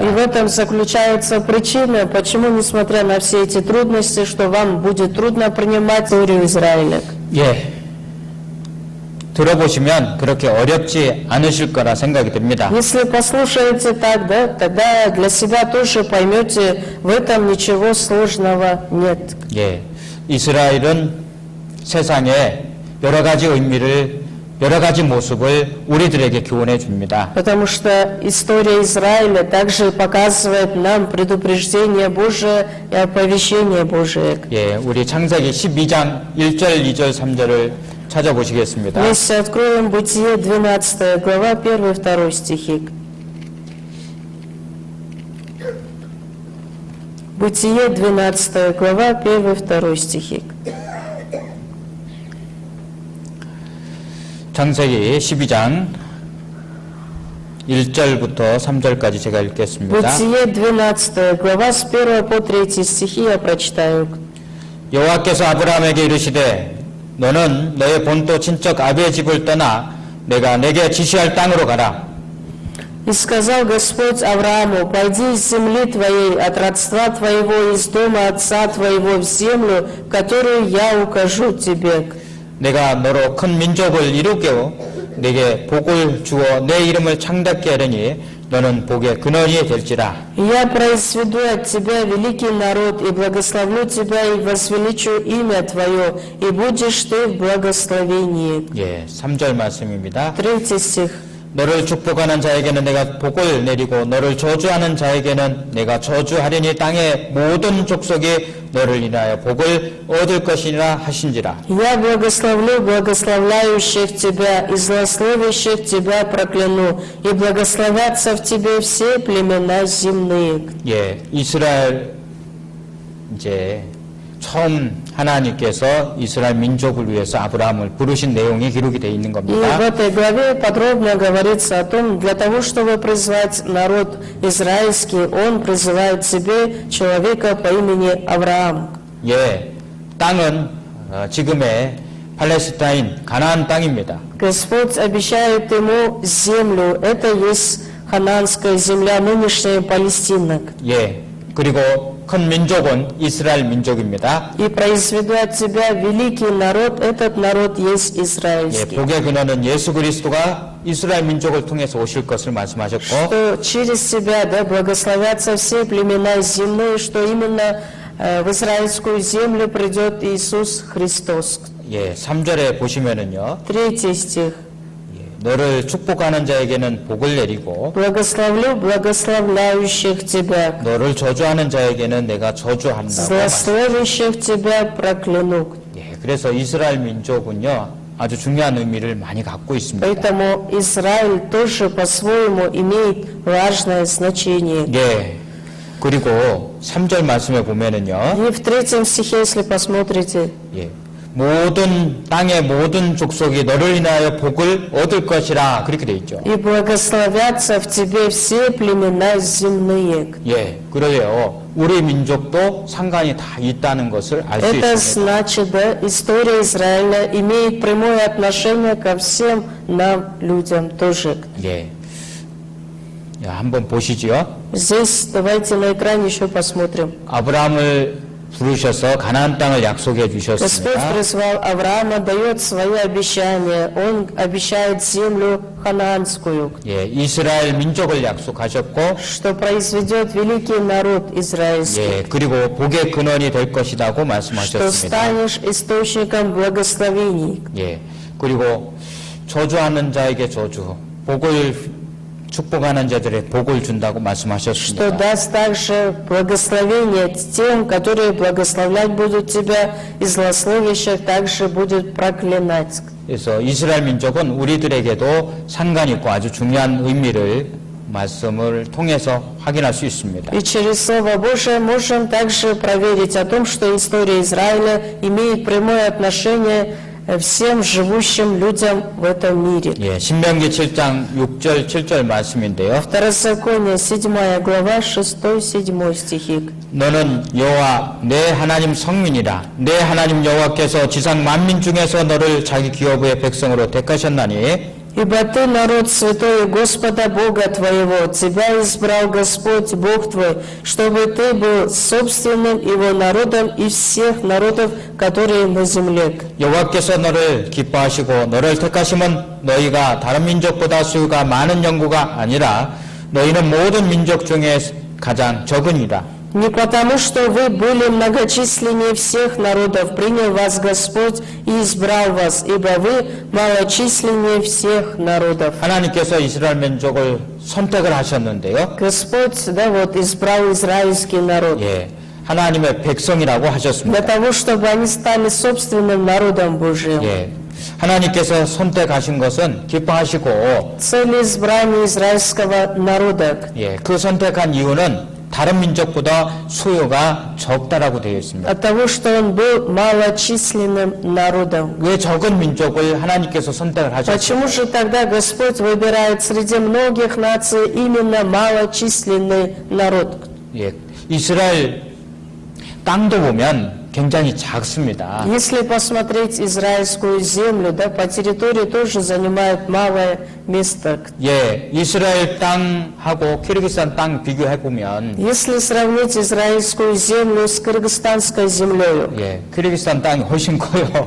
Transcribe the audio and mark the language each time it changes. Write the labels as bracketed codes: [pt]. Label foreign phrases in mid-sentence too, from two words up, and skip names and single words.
[ru] И в этом заключается причина, почему, несмотря на все эти трудности, что вам будет трудно принимать историю Израиля. [ko] 예. 들어보시면 그렇게 어렵지 않으실 거라 생각이 듭니다. [ru] Если послушаете так, да, тогда для себя тоже поймете, в этом ничего сложного нет. [ko] 예. 이스라엘은 세상에 여러 가지 의미를 여러 가지 모습을 우리들에게 교훈해 줍니다. [ru] Потому что история Израиля также показывает нам предупреждение Божие и оповещение Божие. [ko] 예, 우리 창세기 12장 1절, 2절, 3절을 찾아보시겠습니다. [ru] Вместе откроем Бытие 12 глава, 1 и 2 стихи. Бытие 12 глава, 1 и 2 стихи. [ko] 창세기 12장 1절부터 3절까지 제가 읽겠습니다. [ru] Бытие 12 глава, с 1 по 3 стихи я прочитаю. [ko] 여호와께서 아브라함에게 이르시되 너는 너의 본토 친척 아비의 집을 떠나 내가 내게 지시할 땅으로 가라. [ru] «И сказал Господь Аврааму, пойди из земли твоей, от родства твоего, из дома отца твоего в землю, которую я укажу тебе. [ko] 내가 너로 큰 민족을 이루게 내게 복을 주어 내 이름을 창답게 하려니 너는 복의 근원이 될지라. [ru] И я произведу от тебя великий народ, и благословлю тебя, и возвеличу имя твое, и будешь ты в благословении». [ko] 예, 3절 말씀입니다. [ru] 3 стих. [ko] 너를 축복하는 자에게는 내가 복을 내리고 너를 저주하는 자에게는 내가 저주하리니 땅의 모든 족속이 너를 인하여 복을 얻을 것이라 하신지라. [ru] «Я благословлю благословляющих тебя, и злословящих тебя прокляну, и благословятся в тебе все племена земные». [ko] 예, 이스라엘 이제 처음 하나님께서 이스라엘 민족을 위해서 아브라함을 부르신 내용이 기록이 되어 있는 [ru] И в [ko] 겁니다. [ru] этой главе подробно говорится о том, для того, чтобы призвать народ израильский, он призывает себе человека по имени Авраам. [ko] 예, 땅은 지금의 팔레스타인 가나안 땅입니다. [ru] Господь обещает ему землю. Это есть хананская земля, нынешняя Палестина. [ko] 예. 그리고 큰 민족은 이스라엘 민족입니다. [ru] И произведу от тебя великий народ. Этот народ есть [ko] 예, [ru] израильский. [ko] 복의 근원은 예수 그리스도가 이스라엘 민족을 통해서 오실 것을 말씀하셨고, [ru] Что через тебя, да, благословятся все племена земные, что именно в израильскую землю придет Иисус Христос. [ko] 예, 3절에 보시면은요, [ru] 3 стих. [ko] 너를 축복하는 자에게는 복을 내리고, [ru] Благословлю благословляющих тебя, [ko] 너를 저주하는 자에게는 내가 저주한다고. [ru] злословящих тебя прокляну. [ko] 예, 그래서 이스라엘 민족은요, 아주 중요한 의미를 많이 갖고 있습니다. [ru] Поэтому Израиль тоже по-своему имеет важное значение. [ko] 예, 그리고 3절 말씀에 보면은요, [ru] И в 3 стихе, если посмотрите, [ko] 예, 모든 땅의 모든 족속이 너를 인하여 복을 얻을 것이라 그렇게 돼 있죠. [ru] «И благословятся в тебе все племена земные». [ko] 예, 그래요. 우리 민족도 상관이 다 있다는 것을 알 수 [ru] Это [ko] 있습니다. [ru] значит, да, история Израиля имеет прямое отношение ко всем нам, людям тоже. [ko] 예, 야, 한번 보시죠. [ru] Здесь давайте на экране еще посмотрим. [ko] 아브라함을 부르셔서 가나안 땅을 약속해 [ru] Господь [ko] 주셨습니다. [ru] призвал Авраама, дает свое обещание. Он обещает землю ханаанскую, [ko] 예, 이스라엘 민족을 약속하셨고, [ru] что произведет великий народ израильский, [ko] 예, 그리고 복의 근원이 될 것이라고 [ru] что [ko] 말씀하셨습니다. [ru] станешь источником благословений. [ko] 예, 그리고 저주하는 자에게 저주, 복을 축복하는 자들의 복을 준다고 [ru] Что [ko] 말씀하셨습니다. [ru] даст также благословение тем, которые благословлять будут тебя, и злословящих также будет проклинать. [ko] 그래서 이스라엘 민족은 우리들에게도 상관 있고 아주 중요한 의미를 말씀을 통해서 확인할 수 있습니다. [ru] И через Слово Божие можем также проверить о том, что история Израиля имеет прямое отношение всем живущим людям в этом мире. [ko] 예, 신명기 7장 6절 7절 말씀인데요. [ru] Второзаконие, 7 глава, 6-7 стихи. [ko] 너는 여호와 내 하나님 성민이라. 내 하나님 여호와께서 지상 만민 중에서 너를 자기 기업의 백성으로 택하셨나니 [ru] «Ибо ты народ святой Господа Бога твоего, тебя избрал Господь Бог твой, чтобы ты был собственным Его народом из всех народов, которые на земле». [ko] 여호와께서 너를 기뻐하시고 너를 택하심은 너희가 다른 민족보다 수가 많은 영구가 아니라 너희는 모든 민족 중에 가장 적으니라. [ru] Не потому, что вы были многочисленнее всех народов, принял вас Господь и избрал вас, ибо вы малочисленнее всех народов. [ko] 하나님께서 이스라엘 민족을 선택을 하셨는데요. [ru] Господь, да, вот, избрал израильский народ [ko] 예, 하나님의 백성이라고 [ru] для [ko] 하셨습니다. [ru] того, чтобы они стали собственным народом Божьим. [ko] 예, 하나님께서 선택하신 것은 기뻐하시고, [ru] Цель избрания израильского народа. [ko] 예, 그 선택한 이유는 다른 민족보다 수요가 적다라고 되어 있습니다. [ru] От того, что он был малочисленным народом. [ko] 왜 적은 민족을 하나님께서 선택을 하셨어요? [ru] Почему же тогда Господь выбирает среди многих наций именно малочисленный народ? [ko] 예, 이스라엘 땅도 보면 굉장히 작습니다. [ru] Если посмотреть израильскую землю, да, по территории тоже занимает малое место. [ko] 예, 이스라엘 땅하고 키르기스탄 땅 비교해 보면, [ru] Если сравнить израильскую землю с кыргызстанской землей, [ko] 예, 키르기스탄 땅이 훨씬 커요.